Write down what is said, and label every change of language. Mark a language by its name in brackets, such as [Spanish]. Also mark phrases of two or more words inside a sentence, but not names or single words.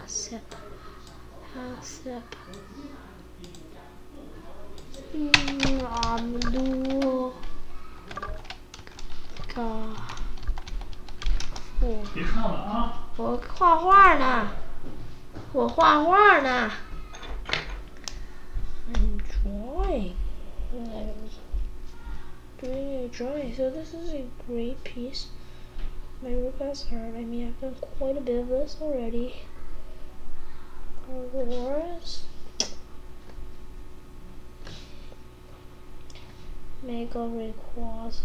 [Chinese] Hasep. Abdul Ghaffur. 别看了啊！我画画呢。我画画呢。 [English] I'm drawing. I'm doing a drawing. So this is a great piece. My request heard. I mean, I've done quite a bit of this already. Wars. Mega Rayquaza.